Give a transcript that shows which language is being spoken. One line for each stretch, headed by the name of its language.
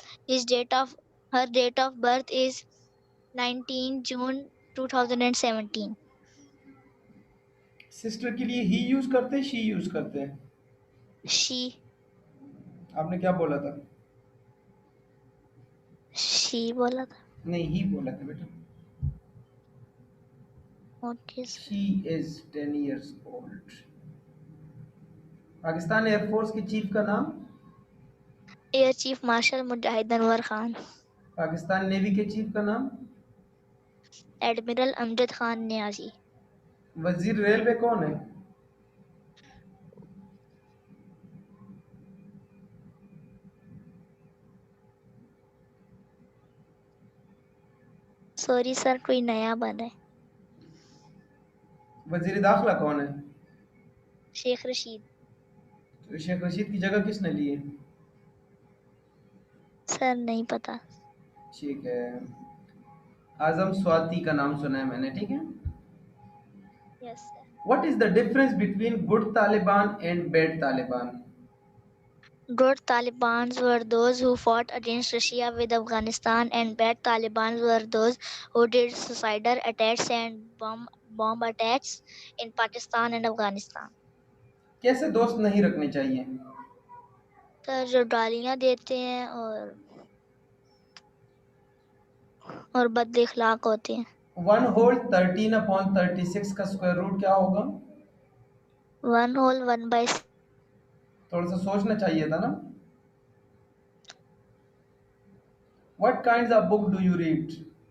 English: His date of Her date of birth is 19 June 2017.
Hindi: Sister के लिए ही use करते हैं, शी यूज करते हैं?
English: She
Hindi: आपने क्या बोला था? she बोला था. नहीं, ही बोला था बेटा.
English: Okay sir. She is 10 years old.
Hindi: Pakistan air force के चीफ का नाम?
English: Air Chief Marshal Mujahid Anwar Khan.
Hindi: Pakistan navy के चीफ का नाम?
English: Admiral Amjad Khan Niazi.
Hindi: वजीर रेलवे कौन है?
English: Sorry sir,
Hindi: कोई नया बना है. वजीर दाखिला कौन है? शेख रशीद. तो शेख रशीद की जगह किसने ली है? सर नहीं पता. ठीक है, आजम स्वाति का नाम सुना है मैंने, ठीक है.
English: Yes sir. What is the difference between good Taliban and bad Taliban? Good Talibans were those who fought against Russia with Afghanistan, and bad Talibans were those who did suicidal attacks and bomb attacks in Pakistan and Afghanistan.
Hindi: कैसे दोस्त नहीं रखने चाहिए? Sir, जो गालियाँ देते हैं और बद इखलाक होते हैं. 1 whole 13/36 का स्क्वायर रूट क्या होगा?
English: 1 whole 1/6.
Hindi: थोड़ा सा सोचना चाहिए था ना.
English: What kinds of book do you read?